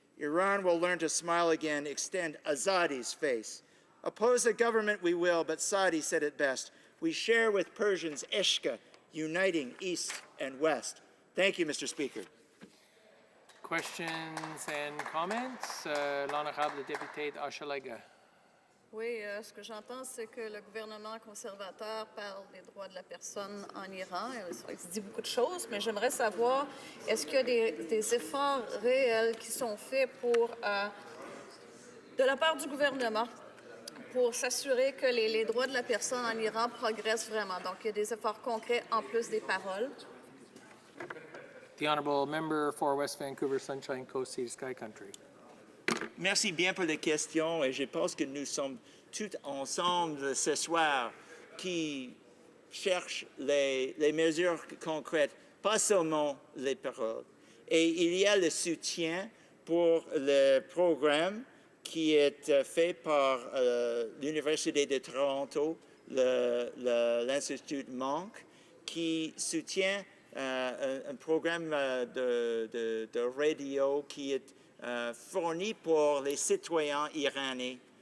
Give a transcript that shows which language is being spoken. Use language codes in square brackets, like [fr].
[en] Iran will learn to smile again, extend Azadi's face. Oppose the government we will, but Sadi said it best. We share with Persians Eshka, uniting East and West. Thank you, Mr. Speaker. Questions and comments? [fr] L'honorable député d'Hochelaga. Oui, ce que j'entends, c'est que le gouvernement conservateur parle des droits de la personne en Iran. Il se dit beaucoup de choses, mais j'aimerais savoir, est-ce qu'il y a des efforts réels qui sont faits de la part du gouvernement pour s'assurer que les droits de la personne en Iran progressent vraiment? Donc, il y a des efforts concrets en plus des paroles. [en] The honourable member for West Vancouver, Sunshine Coast, Sea to Sky Country. [fr] Merci bien pour les questions et je pense que nous sommes tous ensemble ce soir qui cherchent les mesures concrètes, pas seulement les paroles. Et il y a le soutien pour le programme qui est fait par l'Université de Toronto, l'Institut Monk, qui soutient un programme de radio qui est fourni pour les citoyens iraniens.